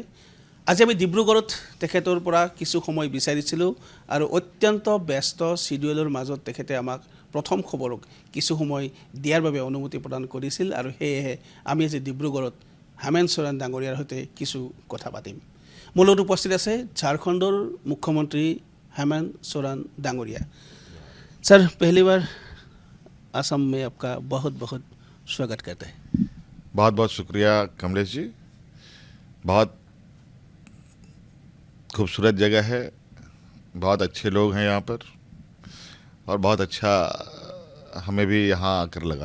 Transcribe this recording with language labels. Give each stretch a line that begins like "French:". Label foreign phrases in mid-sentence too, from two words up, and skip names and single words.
Assamese: আজি আমি ডিব্ৰুগড়ত তেখেতৰ পৰা কিছু সময় বিচাৰিছিলোঁ আৰু অত্যন্ত ব্যস্ত শিডিউলৰ মাজত তেখেতে আমাক প্ৰথম খবৰক কিছু সময় দিয়াৰ বাবে অনুমতি প্ৰদান কৰিছিল আৰু সেয়েহে আমি আজি ডিব্ৰুগড়ত হেমন্ত সোৰেন ডাঙৰীয়াৰ সৈতে কিছু কথা পাতিম। মোৰ লগত উপস্থিত আছে ঝাৰখণ্ডৰ মুখ্যমন্ত্ৰী হেমন্ত সোৰেন ডাঙৰীয়া।
Hindi: सर, पहली बार असम में आपका बहुत बहुत स्वागत करते हैं। बहुत बहुत शुक्रिया कमलेश जी। बहुत खूबसूरत जगह है, बहुत अच्छे लोग हैं यहाँ पर और बहुत अच्छा हमें भी यहाँ आकर लगा।